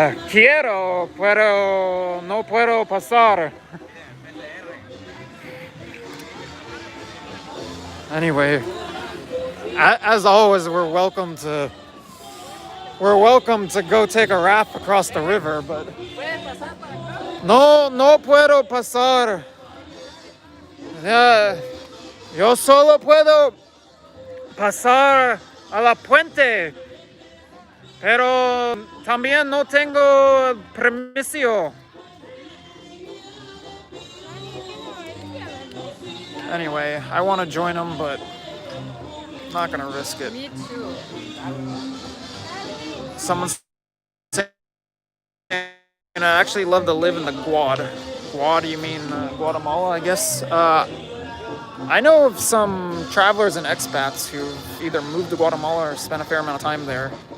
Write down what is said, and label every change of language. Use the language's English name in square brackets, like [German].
[Spanish] Quiero, pero no puedo pasar. [English] Anyway, as always, we're welcome to go take a raft across the river, but [Spanish] no puedo pasar. Yo solo puedo pasar a la puente, pero también no tengo permiso. [English] Anyway, I want to join them, but I'm not going to risk it. Me too. Someone's saying I actually love to live in the Guad. Guad, you mean Guatemala, I guess? I know of some travelers and expats who've either moved to Guatemala or spent a fair amount of time there.